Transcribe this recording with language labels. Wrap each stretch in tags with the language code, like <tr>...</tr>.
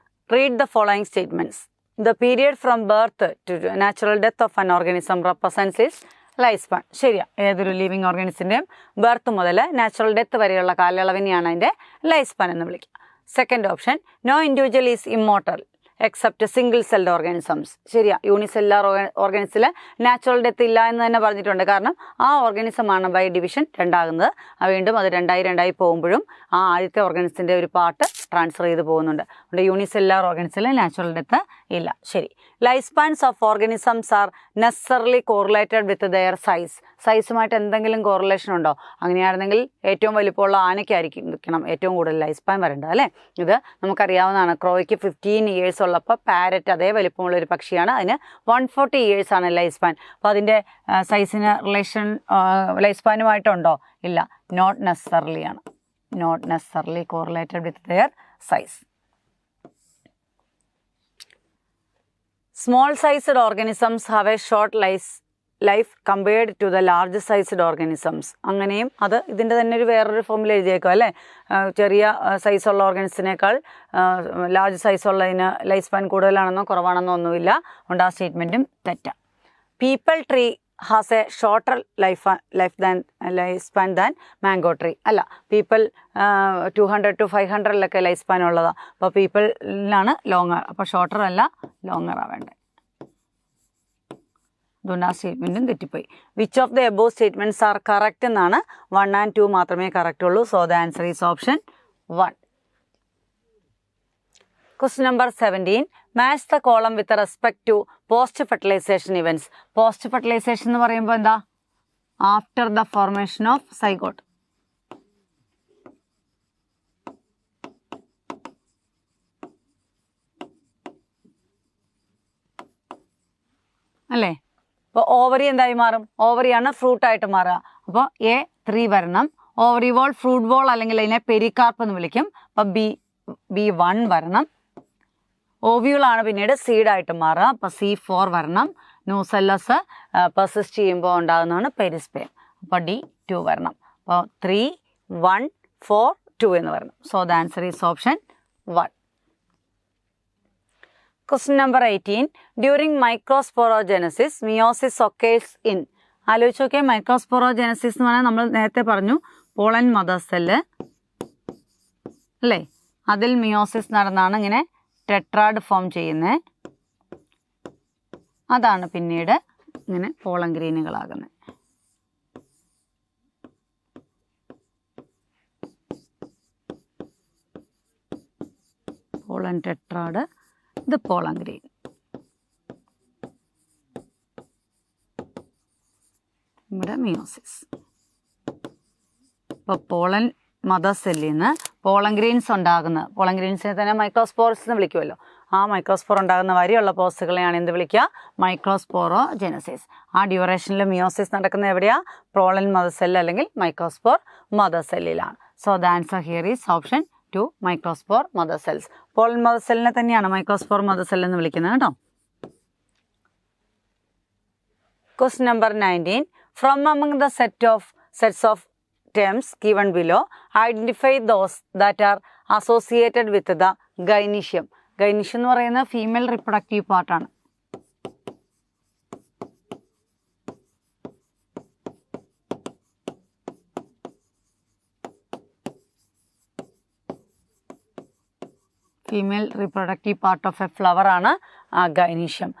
<en>Read the following statements. The period from birth to natural death of an organism represents its lifespan.</en> <ml>ശരിയാ. ഏതൊരു living ഓർഗനിസത്തിൻ്റെയും birth മുതൽ natural death വരെയുള്ള കാലയളവിനെയാണ് അതിൻ്റെ life span എന്ന് വിളിക്കുക.</ml> <en>Second option, no individual is immortal except single celled organisms. ശരിയാ.</en> <ml>Unicellular ഓർഗാനിസിൽ natural death ഇല്ല എന്ന് തന്നെ പറഞ്ഞിട്ടുണ്ട്. കാരണം ആ ഓർഗാനിസമാണ് ബൈ ഡിവിഷൻ രണ്ടാകുന്നത്. വീണ്ടും അത് രണ്ടായി പോകുമ്പോഴും ആ ആദ്യത്തെ ഓർഗാനിസത്തിൻ്റെ ഒരു പാർട്ട് ട്രാൻസ്ഫർ ചെയ്ത് പോകുന്നുണ്ട്. അതുകൊണ്ട് യൂണിസെല്ലാർ ഓർഗാനിസിൽ നാച്ചുറൽ ഡെത്ത് ഇല്ല. ശരി.</ml> <en>Life spans of organisms are necessarily correlated with their size.</en> <ml>സൈസുമായിട്ട് എന്തെങ്കിലും കോറിലേഷൻ ഉണ്ടോ? അങ്ങനെയായിരുന്നെങ്കിൽ ഏറ്റവും വലിപ്പമുള്ള ആനയ്ക്കായിരിക്കണം ഏറ്റവും കൂടുതൽ ലൈഫ് സ്പാൻ വരേണ്ടത് അല്ലേ. ഇത് നമുക്കറിയാവുന്നതാണ്. ക്രോയ്ക്ക് 15 ഇയേഴ്സ് ഉള്ളപ്പോൾ പാരറ്റ് അതേ വലിപ്പമുള്ള ഒരു പക്ഷിയാണ്. അതിന് 140 ഇയേഴ്സ് ആണ് ലൈഫ് സ്പാൻ. അപ്പോൾ അതിൻ്റെ സൈസിന് റിലേഷൻ ലൈഫ് സ്പാനുമായിട്ടുണ്ടോ? ഇല്ല.</ml> <en>Not necessarily ആണ്. Not necessarily correlated with their size. Small sized organisms have a short life compared to the large sized organisms.</en> <ml>അങ്ങനെയും അത് ഇതിൻ്റെ തന്നെ ഒരു വേറൊരു ഫോമിൽ എഴുതിയേക്കും അല്ലേ. ചെറിയ സൈസുള്ള ഓർഗാനിസത്തിനേക്കാൾ ലാർജ് സൈസുള്ളതിന് ലൈഫ് സ്പാൻ കൂടുതലാണെന്നോ കുറവാണെന്നോ ഒന്നുമില്ല. അതുകൊണ്ട് ആ സ്റ്റേറ്റ്മെൻറ്റും തെറ്റാണ്.</ml> <en>Peepal tree has a shorter life span than mango tree.</en> <ml>അല്ല, പീപ്പിൾ 200 to 500 ലൈഫ് സ്പാൻ ഉള്ളതാണ്. അപ്പോൾ പീപ്പിളിനാണ് ലോങ്ങർ, അപ്പോൾ ഷോർട്ടർ അല്ല ലോങ്ങറാണ് വേണ്ടത്. അതുകൊണ്ട് ആ സ്റ്റേറ്റ്മെൻറ്റും തെറ്റിപ്പോയി.</ml> <en>Which of the above statements are correct എന്നാണ്.</en> <ml>1 and 2 മാത്രമേ കറക്റ്റ് ഉള്ളൂ.</ml> <en>So the answer is option 1. Question number 17. Match the column with respect to post fertilization events.</en> <ml>Post fertilization എന്ന് പറയുമ്പോൾ എന്താ?</ml> <en>After the formation of zygote.</en> <ml>അല്ലേ? അപ്പോൾ ovary എന്തായി മാറും? ഓവറിയാണ് ഫ്രൂട്ടായിട്ട് മാറുക. അപ്പോൾ A3 വരണം. ഓവറി ബോൾ, ഫ്രൂട്ട് ബോൾ അല്ലെങ്കിൽ അതിനെ പെരികാർപ്പ് എന്ന് വിളിക്കും. അപ്പോൾ B1 വരണം. ഓവ്യൂളാണ് പിന്നീട് സീഡായിട്ട് മാറുക. അപ്പോൾ C4 വരണം. ന്യൂസെല്ലസ് പെർസിസ്റ്റ് ചെയ്യുമ്പോൾ ഉണ്ടാകുന്നതാണ് പെരിസ്പെയം. അപ്പോൾ D2 വരണം. അപ്പോൾ 3, 1, 4, 2 എന്ന് വരണം.</ml> <en>So the answer is option 1. Question number 18. During microsporogenesis, meiosis occurs in.</en> <ml>ആലോചിച്ച് നോക്കിയാൽ മൈക്രോസ്പോറോജെനസിസ് എന്ന് പറഞ്ഞാൽ നമ്മൾ നേരത്തെ പറഞ്ഞു പോളൻ മദർ സെല്ല് അല്ലേ, അതിൽ മിയോസിസ് നടന്നാണ് ഇങ്ങനെ ടെട്രാഡ് ഫോം ചെയ്യുന്നത്. അതാണ് പിന്നീട് ഇങ്ങനെ പോളൻ ഗ്രെയിനുകളാകുന്നത്. പോളൻ ടെട്രാഡ്, ഇത് പോളൻ ഗ്രെയിൻ. ഇവിടെ മിയോസിസ്. ഇപ്പോൾ പോളൻ മദർ സെല്ലിൽ നിന്ന് പോളൻ ഗ്രെയിൻസ് ഉണ്ടാകുന്ന, പോളൻ ഗ്രെയിൻസിനെ തന്നെ മൈക്രോസ്പോർസ് എന്ന് വിളിക്കുമല്ലോ, ആ മൈക്രോസ്പോർ ഉണ്ടാകുന്ന വരെയുള്ള പോസ്റ്റുകളെയാണ് എന്ത് വിളിക്കുക? മൈക്രോസ്പോറോജെനസിസ്. ആ ഡ്യൂറേഷനിൽ മിയോസിസ് നടക്കുന്ന എവിടെയാണ്? പോളൻ മദർ സെല്ല് അല്ലെങ്കിൽ microspore mother സെല്ലിലാണ്.</ml> <en>So the answer here is option 2, microspore mother cells.</en> <ml>Pollen mother സെല്ലിനെ തന്നെയാണ് മൈക്രോസ്പോർ മദർ സെൽ എന്ന് വിളിക്കുന്നത് കേട്ടോ.</ml> <en>Question number 19. From among the sets of terms given below, identify those that are associated with the gynoecium.</en> <ml>Gynoecium എന്ന് പറയുന്നത് female reproductive പാർട്ടാണ്.</ml> <en>Female reproductive part of a flower ആണ് gynoecium.</en>